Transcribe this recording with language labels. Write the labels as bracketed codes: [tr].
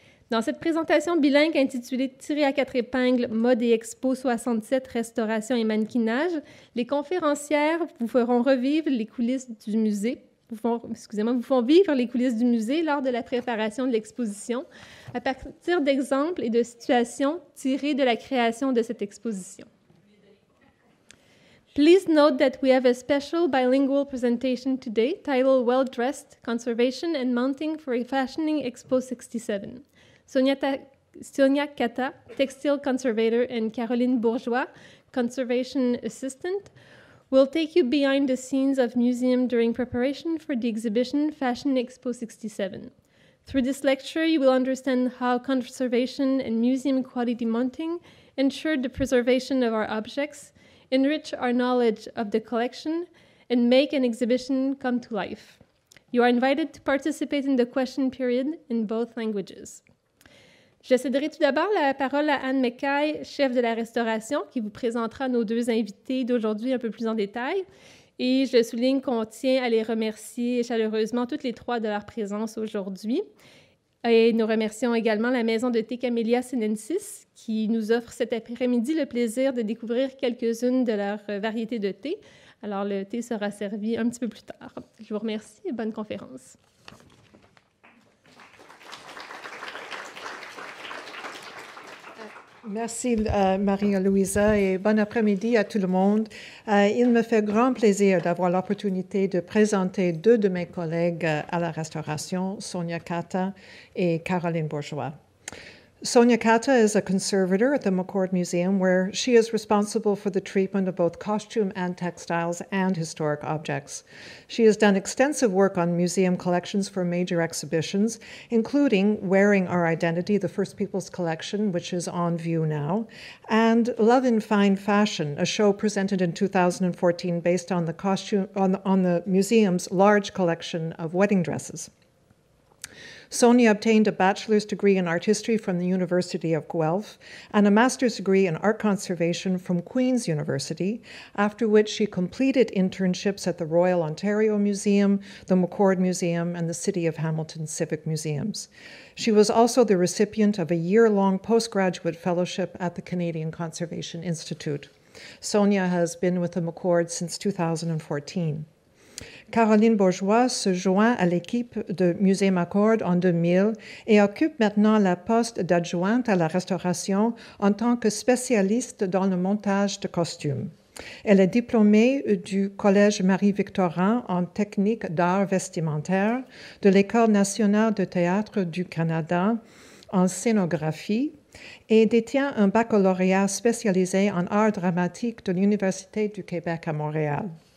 [fr] Dans cette présentation bilingue intitulée « Tirée à quatre épingles, mode et expo 67, restauration et mannequinage », les conférencières vous feront revivre les coulisses du musée, vous font vivre les coulisses du musée lors de la préparation de l'exposition à partir d'exemples et de situations tirées de la création de cette exposition. [en] Please note that we have a special bilingual presentation today titled Well Dressed, Conservation and Mounting for a Fashioning Expo 67. Sonia Cata, Textile Conservator, and Caroline Bourgeois, Conservation Assistant, will take you behind the scenes of museum during preparation for the exhibition Fashion Expo 67. Through this lecture, you will understand how conservation and museum quality mounting ensure the preservation of our objects, enrich our knowledge of the collection, and make an exhibition come to life. You are invited to participate in the question period in both languages. [fr] Je céderai tout d'abord la parole à Anne McKay, chef de la restauration, qui vous présentera nos deux invités d'aujourd'hui un peu plus en détail. Et je souligne qu'on tient à les remercier chaleureusement toutes les trois de leur présence aujourd'hui. Et nous remercions également la maison de thé Camellia Sinensis, qui nous offre cet après-midi le plaisir de découvrir quelques-unes de leurs variétés de thé. Alors, le thé sera servi un petit peu plus tard. Je vous remercie et bonne conférence. Merci Maria-Louisa et bon après-midi à tout le monde. Il me fait grand plaisir d'avoir l'opportunité de présenter deux de mes collègues à la restauration, Sonia Cata et Caroline Bourgeois. [en] Sonia Cata is a conservator at the McCord Museum, where she is responsible for the treatment of both costume and textiles and historic objects. She has done extensive work on museum collections for major exhibitions, including Wearing Our Identity, the First People's Collection, which is on view now, and Love in Fine Fashion, a show presented in 2014 based on the museum's large collection of wedding dresses. Sonia obtained a bachelor's degree in art history from the University of Guelph and a master's degree in art conservation from Queen's University, after which she completed internships at the Royal Ontario Museum, the McCord Museum, and the City of Hamilton Civic Museums. She was also the recipient of a year-long postgraduate fellowship at the Canadian Conservation Institute. Sonia has been with the McCord since 2014. [fr] Caroline Bourgeois se joint à l'équipe de Musée McCord en 2000 et occupe maintenant la poste d'adjointe à la restauration en tant que spécialiste dans le montage de costumes. Elle est diplômée du Collège Marie-Victorin en technique d'art vestimentaire, de l'École nationale de théâtre du Canada en scénographie et détient un baccalauréat spécialisé en art dramatique de l'Université du Québec à Montréal.